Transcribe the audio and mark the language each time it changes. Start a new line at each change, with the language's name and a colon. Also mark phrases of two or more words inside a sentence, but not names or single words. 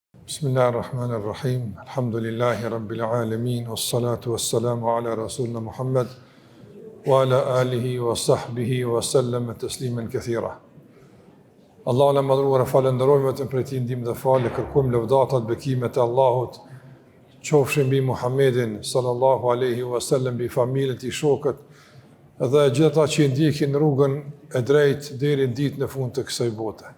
Arabic: بسم الله الرحمن الرحيم. الحمد لله رب العالمين والصلاة والسلام على رسولنا محمد وعلى آله وصحبه وسلم تسليما كثيرا.
Albanian: Allahu na madhruar falenderojmë vetëm për ti ndihmë dhe falë, kërkojmë lëvdatat, bekimet e Allahut qofshin mbi Muhammedin
Arabic: صلى الله عليه وسلم,
Albanian: mbi familjen e tij, shokët dhe gjithë ata që ndjekin rrugën e drejtë deri në ditën e fundit të kësaj bote.